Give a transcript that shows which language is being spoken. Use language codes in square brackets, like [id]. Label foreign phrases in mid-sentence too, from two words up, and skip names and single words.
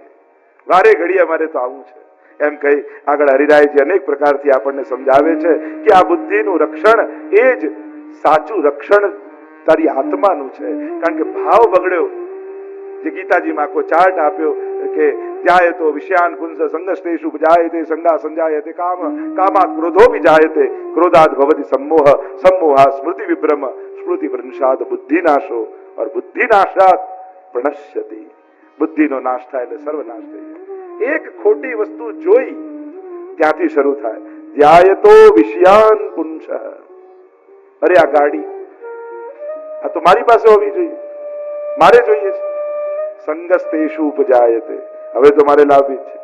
[gu] વારે ઘડીએ મારે તો આવું છે એમ કહી આગળ હરિરાયજી અનેક પ્રકારથી આપણને સમજાવે છે કે આ બુદ્ધિનું રક્ષણ એ જ સાચું રક્ષણ તારી આત્માનું છે. કારણ કે ભાવ બગડ્યો, જે ગીતાજીમાં આખો ચાર્ટ આપ્યો કે [sa] ધ્યાયતો વિષયાન પુંસ સંગસ્તેષુ જાયતે સંગા સંજાયતે કામ કામાત ક્રોધો વિજાયતે ક્રોધાત ભવતિ सम्मोह सम्मोहा स्मृति विभ्रम स्मृति भ्रंशात बुद्धिनाशो और बुद्धिनाशात प्रणश्यति. [gu] બુદ્ધિનો નાશ થાય એટલે સર્વનાશ થઈ. એક ખોટી વસ્તુ જોઈ ત્યાંથી શરૂ થાય. [sa] ધ્યાયતો વિષયાન પુંસ, [gu] અરે આ ગાડી આ તો મારી પાસે હોવી જોઈએ, મારે જોઈએ છે. [sa] સંગસ્તેષુ ઉપજાયતે, [gu] હવે તો મારે લાભી છે.